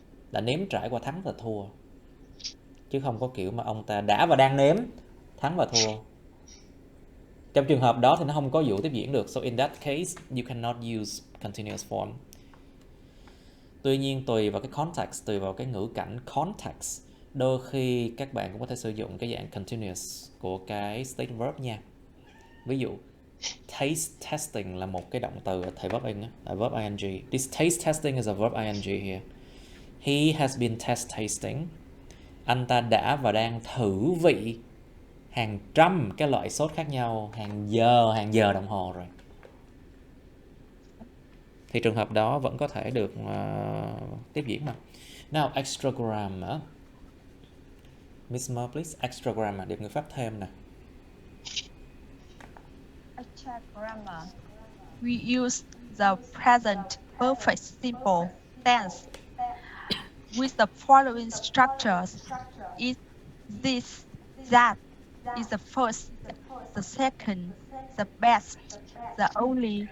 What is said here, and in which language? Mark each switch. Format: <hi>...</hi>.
<vi>Đã nếm trải qua thắng và thua. Chứ không có kiểu mà ông ta đã và đang nếm thắng và thua. Trong trường hợp đó thì nó không có vụ tiếp diễn được.</vi> <en>So in that case, you cannot use continuous form.</en> <vi>Tuy nhiên tùy vào cái context, tùy vào cái ngữ cảnh context, đôi khi các bạn cũng có thể sử dụng cái dạng continuous của cái state verb nha. Ví dụ taste testing là một cái động từ ở thời verb in, là verb ing.</vi> <en>This taste testing is a verb ing here. He has been test tasting.</en> <vi>Anh ta đã và đang thử vị hàng trăm cái loại sốt khác nhau, hàng giờ đồng hồ rồi. Thì trường hợp đó vẫn có thể được tiếp diễn mà.</vi> <en>Now extra grammar. Miss Mer, please.</en> <vi>Extra grammar, điểm ngữ pháp thêm nè.</vi> <en>Extra grammar. We use the present perfect simple tense with the following structures. It this, that is the first, the second, the best, the only,</en>